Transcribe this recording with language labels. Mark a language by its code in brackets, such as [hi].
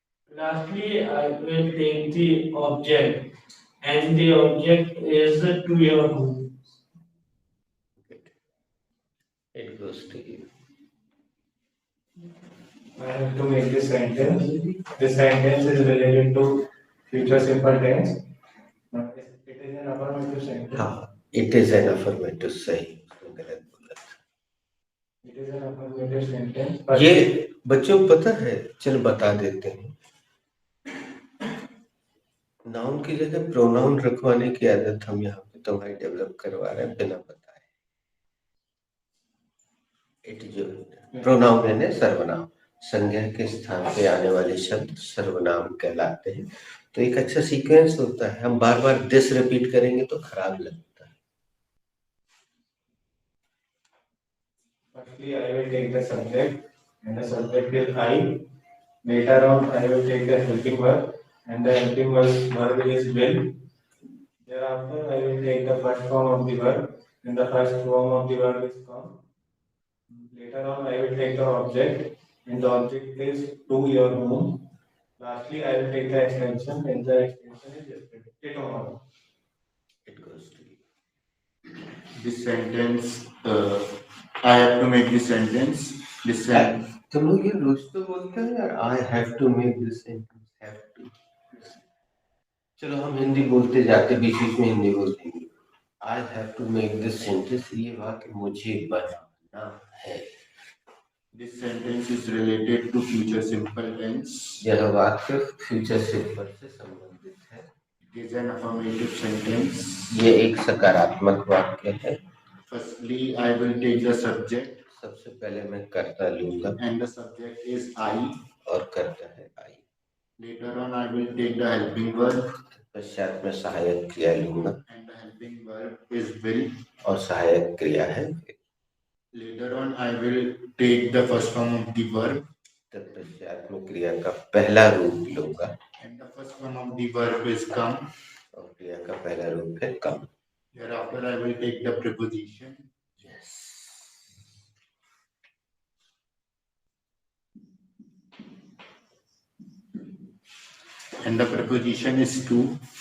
[en] Lastly, I will take the object and the object is to your home. It goes to you. I have to make this sentence. This sentence is related to future simple tense. It is an affirmative sentence. [hi] हाँ, [en] it is an affirmative, [hi] सही, उसने गलत बोला था। [en] It is an affirmative sentence. [hi] ये बच्चों को पता है, चल बता देते हैं। नाउन की जगह प्रोनाउन रखवाने की आदत हम यहाँ पे तुम्हारी डेवलप करवा रहे हैं बिना बताए। इट जो प्रोनाउन है ना सर्वनाम, संज्ञा के स्थान पे आने वाले शब्द सर्वनाम कहलाते हैं। तो एक अच्छा सीक्वेंस होता है, हम बार बार दिस रिपीट करेंगे तो खराब लगता है। [en] Firstly, I will take the subject and the subject is I. Later on, I will take the helping verb and the helping verb is will. Thereafter, I will take the first form of the verb and the first form of the verb is come. Later on, I will take the object and the object is to your home. Lastly, I will take the extension and the extension is yesterday. Tomorrow. It goes to you. this sentence I have to make this sentence. This sentence. [hi] तुम लोग ये रोज तो बोलते हैं यार, [en] I have to make this sentence, have to। [hi] चलो हम हिंदी बोलते जाते, बीच बीच में हिंदी बोलते हैं। [en] I have to make this sentence, [hi] ये वाक्य मुझे बनाना है। [en] This sentence is related to future simple tense. [hi] यह वाक्य फ्यूचर सिंपल से संबंधित है। [en] It is an affirmative sentence. [hi] ये एक सकारात्मक वाक्य है। [en] Firstly, I will take the subject. [hi] सबसे पहले मैं कर्ता लूंगा [en] And the subject is I. [hi] और कर्ता है I। [en] Later on, I will take the helping verb, [hi] पश्चात में सहायक क्रिया लूंगा [en] and the helping verb is will. [hi] और सहायक क्रिया है। [en] Later on, I will take the first form of the verb, [hi] तत्पश्चात में क्रिया का पहला रूप लूंगा [en] and the first form of the verb is come. [hi] और क्रिया का पहला रूप है कम। [en] Thereafter, I will take the preposition. Yes. And the preposition is to.